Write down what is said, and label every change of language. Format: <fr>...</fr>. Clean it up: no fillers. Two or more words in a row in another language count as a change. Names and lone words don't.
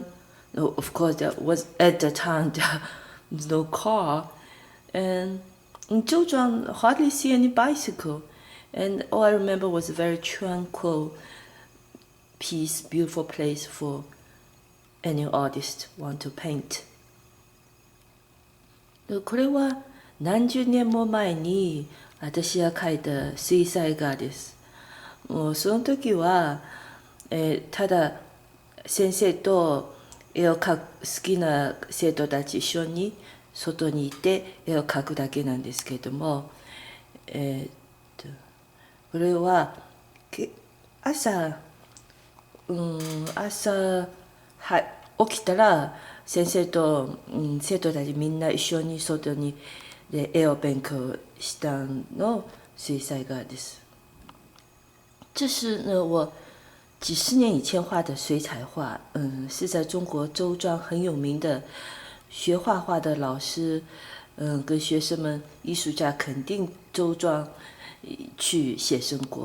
<en>No, of course there was at the time there was no car, and in Zhouzhuang hardly see any bicycle, and all I remember was a very tranquil, peace, beautiful place for any artist want to paint.</en> <ja>これは何十年も前に私が描いた水彩画です。もうその時は、ただ先生と絵を描く好きな生徒たち一緒に外にいて絵を描くだけなんですけれども、これは朝起きたら先生と、生徒たちみんな一緒に外にで絵を勉強したの水彩画です。</ja> <zh>这是呢我几十年以前画的水彩画，是在中国周庄很有名的学画画的老师，跟学生们、艺术家肯定周庄去写生过。</zh>